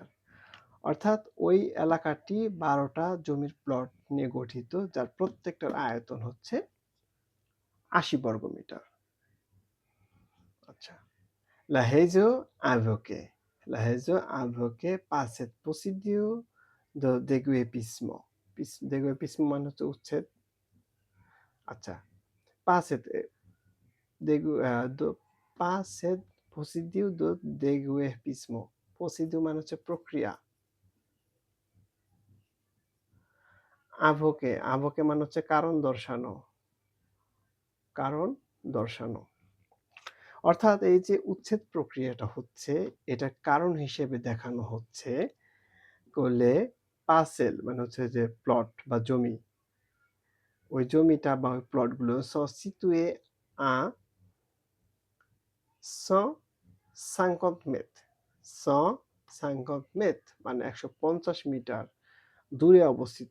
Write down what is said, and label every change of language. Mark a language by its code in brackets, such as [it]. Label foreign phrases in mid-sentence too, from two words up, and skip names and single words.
[bn] অর্থাৎ ওই এলাকাটি 12টা জমির প্লট নিয়ে গঠিত, যার প্রত্যেকটার আয়তন হচ্ছে 80 বর্গ মিটার। আচ্ছা, [fr] la région invoquée par cette procédure de déguerpissement। [bn] déguerpissement মানে হচ্ছে উচ্ছেদ। আচ্ছা, [fr] par cette par cette procédure de déguerpissement, procédure [bn] মানে হচ্ছে প্রক্রিয়া। invoquer মানে হচ্ছে কারণ দর্শানো, কারণ দর্শানো। অর্থাৎ এই যে উচ্ছেদ প্রক্রিয়াটা হচ্ছে, এটা কারণ হিসেবে দেখানো হচ্ছে করলে পার্সেল মানে হচ্ছে যে প্লট বা জমি, ওই জমিটা বা ওই প্লটগুলো [fr] situées à 150 mètres, [bn] 150 মেট্র মানে 150 মিটার দূরে অবস্থিত।